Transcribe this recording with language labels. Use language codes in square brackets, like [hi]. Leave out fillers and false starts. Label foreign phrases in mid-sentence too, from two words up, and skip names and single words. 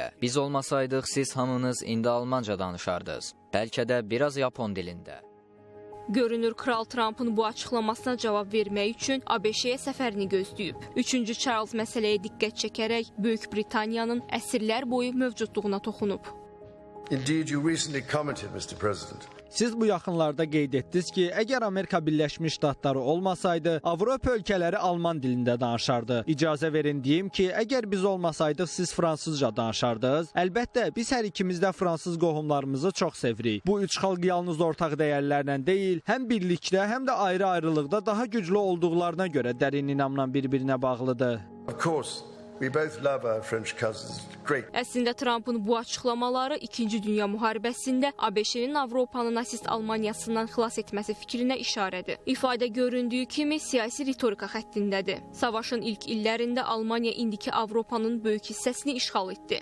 [az] Biz olmasaydıq, siz hamınız indi Almanca danışardınız. Bəlkə də biraz Yapon dilində. Görünür, Kral Trump'ın bu açıqlamasına cavab vermək üçün ABŞ-yə səfərini gözləyib. 3-cü Charles məsələyə diqqət çəkərək Böyük Britaniyanın əsrlər boyu mövcudluğuna toxunub. [en] Indeed, you recently commented, Mr. President. [az] Siz bu yaxınlarda qeyd etdiniz ki, əgər Amerika Birləşmiş Ştatları olmasaydı, Avropa ölkələri Alman dilində danışardı. İcazə verin deyim ki, əgər biz olmasaydıq, siz fransızca danışardınız. Əlbəttə, biz hər ikimiz də fransız qohumlarımızı çox sevirik. Bu üç xalq yalnız ortaq dəyərlərlə deyil, həm birlikdə, həm də ayrı-ayrılıqda daha güclü olduqlarına görə dərin inamla bir-birinə bağlıdır. [en] Of course. We both love our French cousins. Great. [az] Əslində Trump'ın bu açıqlamaları 2-ci Dünya müharibəsində ABŞ-nin Avropanı nasist Almaniyasından xilas etməsi fikrinə işarədir. İfadə göründüyü kimi siyasi ritorika xəttindədir. Savaşın ilk illərində Almaniya indiki Avropanın böyük hissəsini işğal etdi.